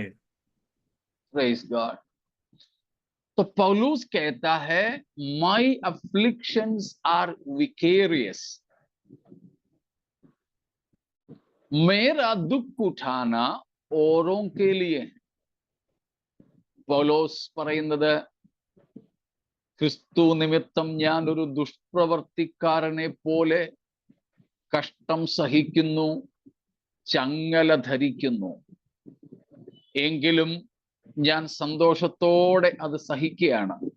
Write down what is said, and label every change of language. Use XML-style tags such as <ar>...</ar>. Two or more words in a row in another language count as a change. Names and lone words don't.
<en>Praise God.</en> <hi>तो पौलुस कहता है,</hi> <en>My afflictions are vicarious,</en> <hi>मेरा दुख उठाना औरों के लिए है।</hi> <ml>പൗലോസ് പറയുന്നത്, ക്രിസ്തു നിമിത്തം ഞാൻ ഒരു ദുഷ്പ്രവർത്തിക്കാരനെ പോലെ കഷ്ടം സഹിക്കുന്നു, ചങ്ങല ധരിക്കുന്നു, എങ്കിലും ഞാൻ സന്തോഷത്തോടെ അത് സഹിക്കുകയാണ്.</ml>